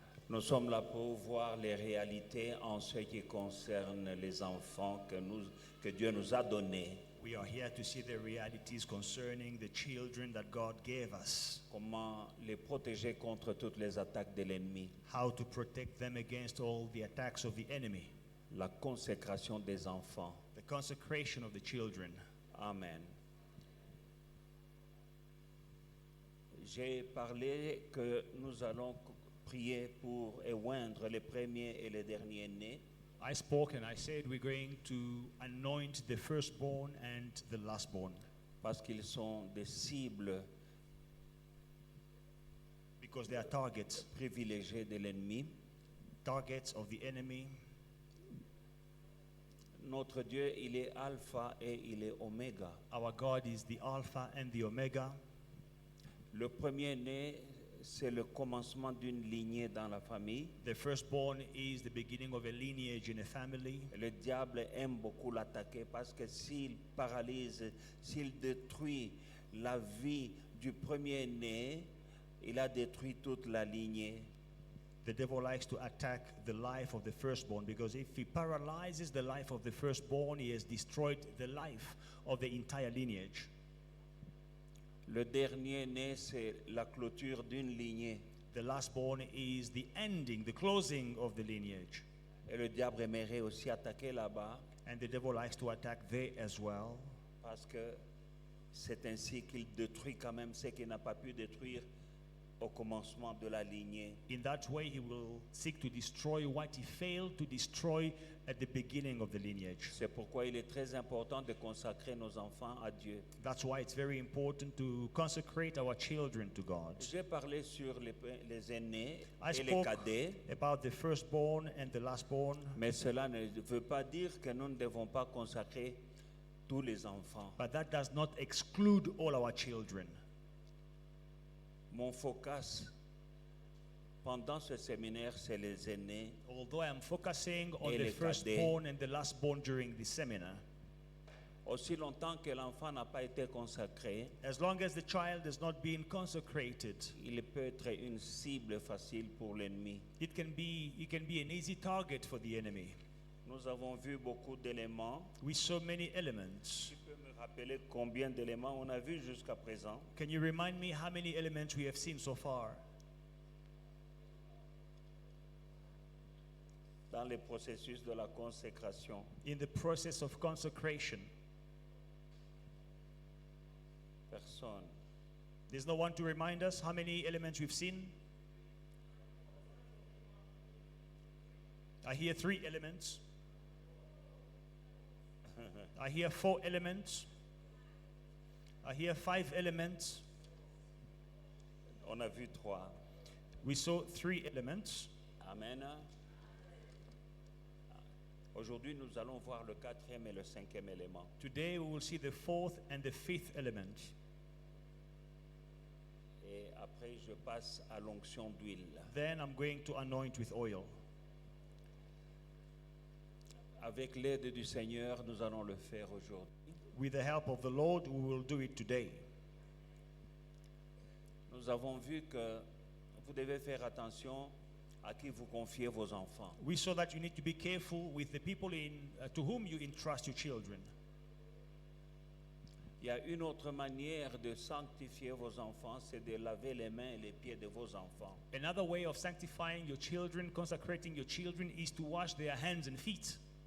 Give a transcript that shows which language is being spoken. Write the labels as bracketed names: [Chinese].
[French] Nous sommes là pour voir les réalités en ce qui concerne les enfants que Dieu nous a donnés. [English] We are here to see the realities concerning the children that God gave us. [French] Comment les protéger contre toutes les attaques de l'ennemi. [English] How to protect them against all the attacks of the enemy. [French] La consécration des enfants. [English] The consecration of the children. [French] Amen. J'ai parlé que nous allons prier pour oindre les premiers et les derniers nés. [English] I spoke and I said we're going to anoint the firstborn and the lastborn. [French] Parce qu'ils sont des cibles [English] Because they are targets [French] privilégiées de l'ennemi. [English] Targets of the enemy. [French] Notre Dieu, il est alpha et il est oméga. [English] Our God is the Alpha and the Omega. [French] Le premier-né, c'est le commencement d'une lignée dans la famille. [English] The firstborn is the beginning of a lineage in a family. [French] Le diable aime beaucoup l'attaquer parce que s'il paralyse, s'il détruit la vie du premier-né, il a détruit toute la lignée. [English] The devil likes to attack the life of the firstborn because if he paralyzes the life of the firstborn, he has destroyed the life of the entire lineage. [French] Le dernier-né, c'est la clôture d'une lignée. [English] The lastborn is the ending, the closing of the lineage. [French] Et le diable aimerait aussi attaquer là-bas [English] And the devil likes to attack there as well [French] parce que c'est ainsi qu'il détruit quand même ce qu'il n'a pas pu détruire au commencement de la lignée. [English] In that way, he will seek to destroy what he failed to destroy at the beginning of the lineage. [French] C'est pourquoi il est très important de consacrer nos enfants à Dieu. [English] That's why it's very important to consecrate our children to God. [French] J'ai parlé sur les aînés [English] I [French] et les [English] spoke [French] cadets, [English] about the firstborn and the lastborn, [French] mais cela ne veut pas dire que nous ne devons pas consacrer tous les enfants. [English] but that does not exclude all our children. [French] Mon focus pendant ce séminaire, c'est les aînés. [English] Although I am focusing on [French] Et [English] the [French] les [English] firstborn and the lastborn during the seminar, [French] Aussi longtemps que l'enfant n'a pas été consacré, [English] as long as the child has not been consecrated, [French] il peut être une cible facile pour l'ennemi. [English] it can be an easy target for the enemy. [French] Nous avons vu beaucoup d'éléments. [English] We saw many elements. [French] Tu peux me rappeler combien d'éléments on a vu jusqu'à présent? [English] Can you remind me how many elements we have seen so far [French] Dans le processus de la consécration? [English] in the process of consecration? [French] Personne. [English] There's no one to remind us how many elements we've seen. I hear 3 elements. I hear 4 elements. I hear 5 elements. [French] On a vu 3. [English] We saw 3 elements. [French] Amen. Aujourd'hui, nous allons voir le 4e et le 5e élément. [English] Today we will see the 4th and the 5th element. [French] Et après, je passe à l'onction d'huile. [English] Then I'm going to anoint with oil. [French] Avec l'aide du Seigneur, nous allons le faire aujourd'hui. [English] With the help of the Lord, we will do it today. [French] Nous avons vu que vous devez faire attention à qui vous confiez vos enfants. [English] We saw that you need to be careful with the people to whom you entrust your children. [French] Il y a une autre manière de sanctifier vos enfants, c'est de laver les mains et les pieds de vos enfants. [English] Another way of sanctifying your children, consecrating your children, is to wash their hands and feet.